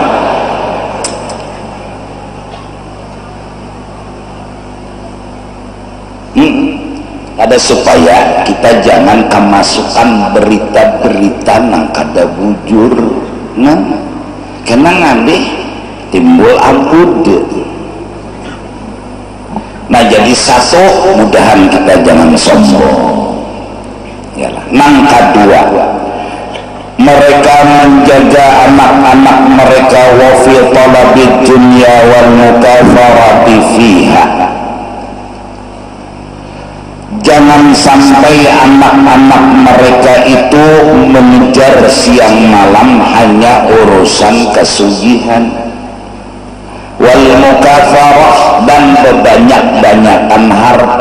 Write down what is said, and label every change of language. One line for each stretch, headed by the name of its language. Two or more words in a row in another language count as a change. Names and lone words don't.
Banjar: Ada supaya kita jangan kemasukan berita-berita nang kada bujur nah kena ngandeh timbul abud. Nah jadi satu, mudahan kita jangan sombong yalah.
Indonesian: Nang kedua, mereka menjaga anak-anak mereka
Arabic: وفي طلب الدنيا والمكاثرة فيها.
Indonesian: Jangan sampai anak-anak mereka itu mengejar siang malam hanya urusan kesugihan
Arabic: والمكاثرة
Indonesian: dan berbanyak-banyakan harta.